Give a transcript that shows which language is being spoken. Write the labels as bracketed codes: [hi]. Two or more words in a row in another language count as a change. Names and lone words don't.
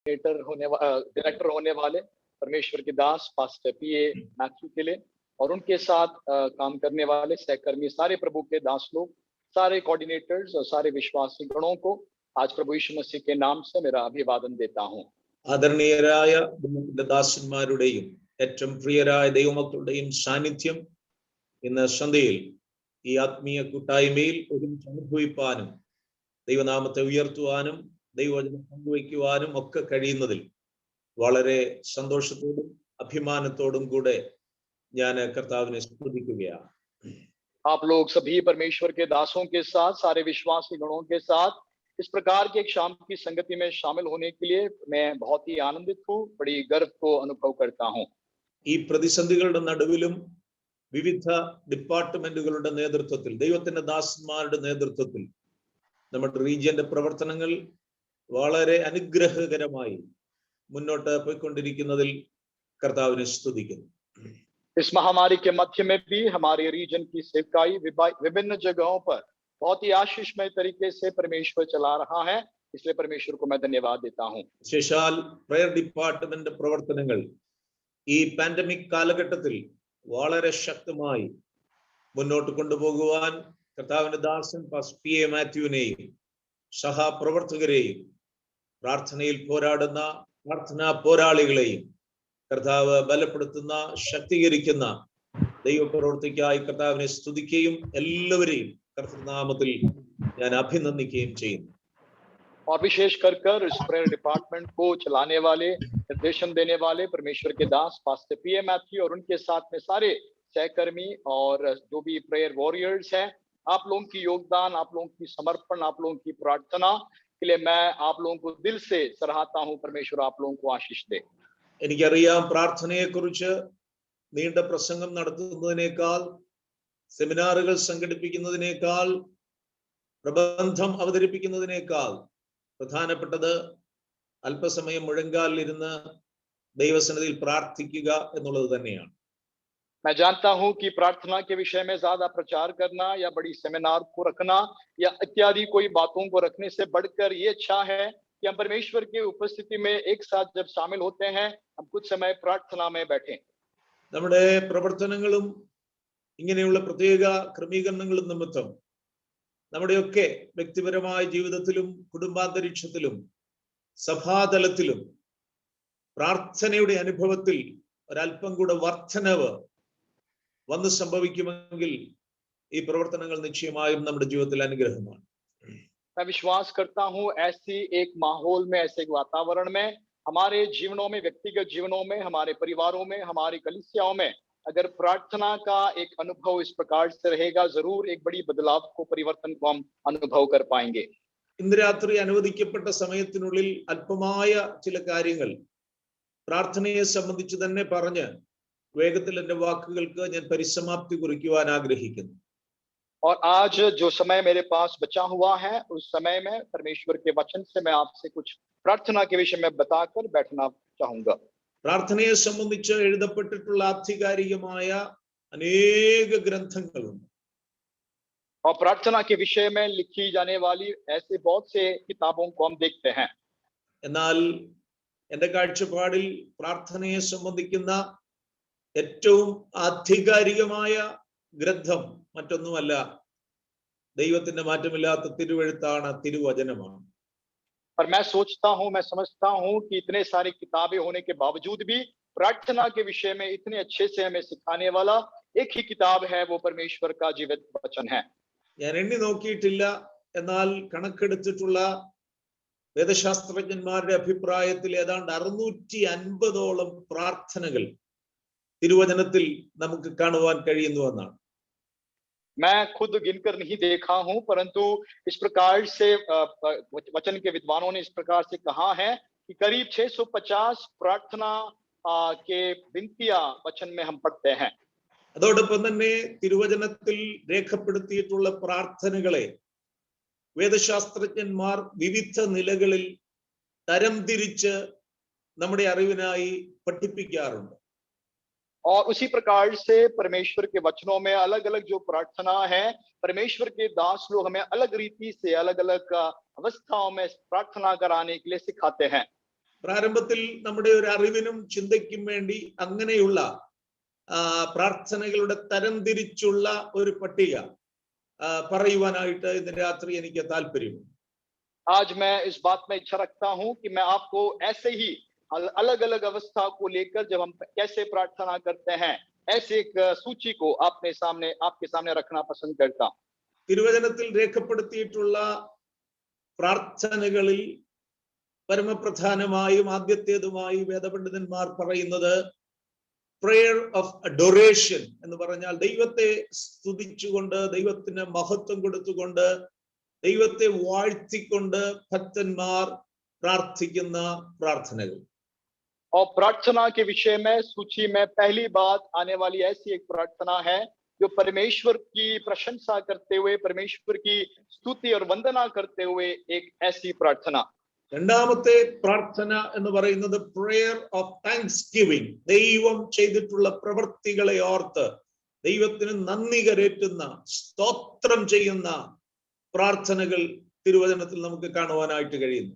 [hi] डायरेक्टर होने वाले परमेश्वर के दास पास्टर पीए मैथ्यू के लिए और उनके साथ काम करने वाले सहकर्मी सारे प्रभु के दास लोग, सारे कोऑर्डिनेटर्स और सारे विश्वासी गणों को आज प्रभु यीशु मसीह के नाम से मेरा अभिवादन देता हूं। [ml] ആദരണീയരായ ദാസന്മാരുടെയും ഏറ്റവും പ്രിയരായ ദൈവമക്കളുടെയും സാന്നിധ്യം ഇന്ന് സന്ധ്യയിൽ ഈ ആത്മീയ കൂട്ടായ്മയിൽ ഒരുമിച്ച് അനുഭവിപ്പാനും ദൈവനാമത്തെ ഉയർത്തുവാനും ദൈവവചനം പങ്കുവയ്ക്കുവാനും ഒക്കെ കഴിയുന്നതിൽ വളരെ സന്തോഷത്തോടും അഭിമാനത്തോടും കൂടെ ഞാൻ കർത്താവിനെ സ്തുതിക്കുകയാണ്. [hi] आप लोग सभी परमेश्वर के दासों के साथ, सारे विश्वासी गणों के साथ इस प्रकार की एक शाम की संगति में शामिल होने के लिए मैं बहुत ही आनंदित हूँ, बड़ी गर्व को अनुभव करता हूँ। [ml] ഈ പ്രതിസന്ധികളുടെ നടുവിലും വിവിധ ഡിപ്പാർട്ട്മെന്റുകളുടെ നേതൃത്വത്തിൽ ദൈവത്തിന്റെ ദാസന്മാരുടെ നേതൃത്വത്തിൽ നമ്മുടെ റീജിയന്റെ പ്രവർത്തനങ്ങൾ വളരെ അനുഗ്രഹകരമായി മുന്നോട്ട് പോയിക്കൊണ്ടിരിക്കുന്നതിൽ കർത്താവിനെ സ്തുതിക്കുന്നു. [hi] इस महामारी के मध्य में भी हमारे रीजन की सेवकाई विभिन्न जगहों पर बहुत ही आशीषमय तरीके से परमेश्वर चला रहा है, इसलिए परमेश्वर को मैं धन्यवाद देता हूँ। [ml] വിശേഷാൽ [en] prayer department [ml] പ്രവർത്തനങ്ങൾ ഈ പാൻഡമിക് കാലഘട്ടത്തിൽ വളരെ ശക്തമായി മുന്നോട്ട് കൊണ്ടുപോകുവാൻ കർത്താവിന്റെ ദാസൻ പാസ്റ്റർ പി.എ. മാത്യുവിനെയും സഹപ്രവർത്തകരെയും പ്രാർത്ഥനയിൽ പോരാടുന്ന പ്രാർത്ഥനാ പോരാളികളെയും കർത്താവ് ബലപ്പെടുത്തുന്ന ശക്തീകരിക്കുന്ന ദൈവപ്രവൃത്തിക്കായി കർത്താവിനെ സ്തുതിക്കുകയും എല്ലാവരെയും കർത്തൃനാമത്തിൽ ഞാൻ അഭിനന്ദിക്കുകയും ചെയ്യുന്നു. [hi] और विशेष कर इस [en] prayer department [hi] को चलाने वाले, निर्देशन देने वाले परमेश्वर के दास पास्टर पी.ए. मैथ्यू और उनके साथ में सारे सहकर्मी और जो भी [en] prayer warriors [hi] हैं, आप लोगों की योगदान, आप लोगों की समर्पण, आप लोगों की प्रार्थना के लिए मैं आप लोगों को दिल से सराहता हूँ। परमेश्वर आप लोगों को आशीष दे। [ml] എനിക്കറിയാം, പ്രാർത്ഥനയെക്കുറിച്ച് നീണ്ട പ്രസംഗം നടത്തുന്നതിനേക്കാൾ, സെമിനാറുകൾ സംഘടിപ്പിക്കുന്നതിനേക്കാൾ, പ്രബന്ധം അവതരിപ്പിക്കുന്നതിനേക്കാൾ പ്രധാനപ്പെട്ടത് അല്പസമയം മുഴങ്കാലിൽ ഇരുന്ന് ദൈവസന്നിധിയിൽ പ്രാർത്ഥിക്കുക എന്നുള്ളത് തന്നെയാണ്. [hi] मैं जानता हूं कि प्रार्थना के विषय में ज्यादा प्रचार करना या बड़ी सेमिनार को रखना या इत्यादि कोई बातों को रखने से बढ़कर ये अच्छा है कि हम परमेश्वर की उपस्थिति में एक साथ जब शामिल होते हैं, हम कुछ समय प्रार्थना में बैठें। [ml] നമ്മുടെ പ്രവർത്തനങ്ങളും ഇങ്ങനെയുള്ള പ്രത്യേക ക്രമീകരണങ്ങളും നിമിത്തം നമ്മുടെയൊക്കെ വ്യക്തിപരമായ ജീവിതത്തിലും കുടുംബാന്തരീക്ഷത്തിലും സഭാതലത്തിലും പ്രാർത്ഥനയുടെ അനുഭവത്തിൽ ഒരല്പം കൂടെ വർധനവ് വന്ന് സംഭവിക്കുമെങ്കിൽ ഈ പ്രവർത്തനങ്ങൾ നിശ്ചയമായും നമ്മുടെ ജീവിതത്തിൽ അനുഗ്രഹമാണ്. [hi] मैं विश्वास करता हूं ऐसी एक माहौल में, ऐसे एक वातावरण में, हमारे जीवनों में, व्यक्तिगत जीवनों में, हमारे परिवारों में, हमारी कलीसियाओं में अगर प्रार्थना का एक अनुभव इस प्रकार से रहेगा, जरूर एक बड़ी बदलाव को, परिवर्तन को हम अनुभव कर पाएंगे। [ml] ഇന്ന് രാത്രി അനുവദിക്കപ്പെട്ട സമയത്തിനുള്ളിൽ അല്പമായ ചില കാര്യങ്ങൾ പ്രാർത്ഥനയെ സംബന്ധിച്ച് തന്നെ പറഞ്ഞ് വേഗത്തിൽ എന്റെ വാക്കുകൾക്ക് ഞാൻ പരിസമാപ്തി കുറിക്കുവാൻ ആഗ്രഹിക്കുന്നു. [hi] और आज जो समय मेरे पास बचा हुआ है, उस समय में परमेश्वर के वचन से मैं आपसे कुछ प्रार्थना के विषय में बताकर बैठना चाहूंगा. [ml] പ്രാർത്ഥനയെ സംബന്ധിച്ച് എഴുതപ്പെട്ടിട്ടുള്ള ആധികാരികമായ അനേക ഗ്രന്ഥങ്ങളുണ്ട്. [hi] और प्रार्थना के विषय में लिखी जाने वाली ऐसे बहुत से किताबों को हम देखते हैं. [ml] എന്നാൽ എന്റെ കാഴ്ചപ്പാടിൽ പ്രാർത്ഥനയെ സംബന്ധിക്കുന്ന ഏറ്റവും ആധികാരികമായ ഗ്രന്ഥം മറ്റൊന്നുമല്ല, ദൈവത്തിന്റെ മാറ്റമില്ലാത്ത തിരുവെഴുത്താണ്, തിരുവചനമാണ്. [hi] और मैं सोचता हूं, मैं समझता हूं कि इतने सारी किताबें होने के बावजूद भी प्रार्थना के विषय में इतने अच्छे से हमें सिखाने वाला एक ही किताब है, वो परमेश्वर का जीवित वचन है. [ml] ഞാൻ എണ്ണി നോക്കിയിട്ടില്ല, എന്നാൽ കണക്കെടുത്തിട്ടുള്ള വേദശാസ്ത്രജ്ഞന്മാരുടെ അഭിപ്രായത്തിൽ ഏതാണ്ട് 650ഓളം പ്രാർത്ഥനകൾ തിരുവചനത്തിൽ നമുക്ക് കാണുവാൻ കഴിയുന്നുവെന്നാണ്. [hi] मैं खुद गिनकर नहीं देखा हूं, परंतु इस प्रकार से वचन के विद्वानों ने इस प्रकार से कहा है कि करीब 650 प्रार्थना के विनतियां वचन में हम पढ़ते हैं. [ml] അതോടൊപ്പം തന്നെ തിരുവചനത്തിൽ രേഖപ്പെടുത്തിയിട്ടുള്ള പ്രാർത്ഥനകളെ വേദശാസ്ത്രജ്ഞന്മാർ വിവിധ നിലകളിൽ തരംതിരിച്ച് നമ്മുടെ അറിവിനായി പഠിപ്പിക്കാറുണ്ട്. [hi] और उसी प्रकार से परमेश्वर के वचनों में अलग अलग जो प्रार्थना है, परमेश्वर के दास लोग हमें अलग रीति से, अलग अलग अवस्थाओं में प्रार्थना कराने के लिए सिखाते हैं. [ml] പ്രാരംഭത്തിൽ നമ്മുടെ ഒരു അറിവിനും ചിന്തയ്ക്കും വേണ്ടി അങ്ങനെയുള്ള പ്രാർത്ഥനകളുടെ തരംതിരിച്ചുള്ള ഒരു പട്ടിക പറയുവാനായിട്ട് ഇന്ന് രാത്രി എനിക്ക് താല്പര്യമുണ്ട്. [hi] आज मैं इस बात में इच्छा रखता हूं कि मैं आपको ऐसे ही अलग अलग अवस्था को लेकर जब हम कैसे प्रार्थना करते हैं ऐसे एक सूची को आपके सामने रखना पसंद करता हूं. [ml] തിരുവചനത്തിൽ രേഖപ്പെടുത്തിയിട്ടുള്ള പ്രാർത്ഥനകളിൽ പരമപ്രധാനമായും ആദ്യത്തേതുമായി വേദപണ്ഡിതന്മാർ പറയുന്നത് [en] prayer of adoration [ml] എന്ന് പറഞ്ഞാൽ ദൈവത്തെ സ്തുതിച്ചുകൊണ്ട് ദൈവത്തിന് മഹത്വം കൊടുത്തുകൊണ്ട് ദൈവത്തെ വാഴ്ത്തിക്കൊണ്ട് ഭക്തന്മാർ പ്രാർത്ഥിക്കുന്ന പ്രാർത്ഥനകൾ. [hi] और प्रार्थना के विषय में सूची में पहली बात आने वाली ऐसी एक प्रार्थना है जो परमेश्वर की प्रशंसा करते हुए परमेश्वर की स्तुति और वंदना करते हुए एक ऐसी प्रार्थना. [ml] രണ്ടാമത്തെ പ്രാർത്ഥന എന്ന് പറയുന്നത് [en] prayer of thanksgiving. [ml] ദൈവം ചെയ്തിട്ടുള്ള പ്രവൃത്തികളെ ഓർത്ത് ദൈവത്തിന് നന്ദി കരേറ്റുന്ന സ്തോത്രം ചെയ്യുന്ന പ്രാർത്ഥനകൾ തിരുവചനത്തിൽ നമുക്ക് കാണുവാനായിട്ട് കഴിയുന്നു.